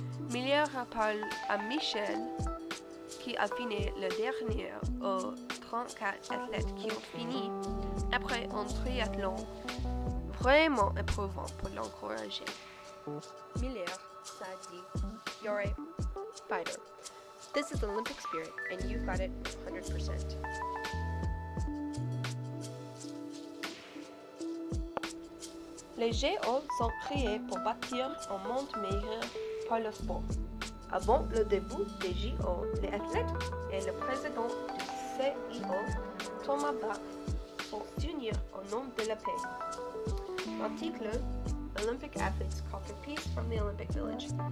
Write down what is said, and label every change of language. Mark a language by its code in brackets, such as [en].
[fr] Miller rappelle à Michel qui a fini le dernier aux 34 athlètes qui ont fini après un triathlon vraiment éprouvant pour l'encourager. [en] Miller [fr] s'est dit, [en] "You're a fighter. This is Olympic spirit and you got it 100%. [fr] Les JO sont créés pour bâtir un monde meilleur par le sport. Avant le début des JO, les athlètes et le président du CIO, Thomas Bach, sont unis au nom de la paix. L'article Olympic athletes call for peace from the Olympic Village.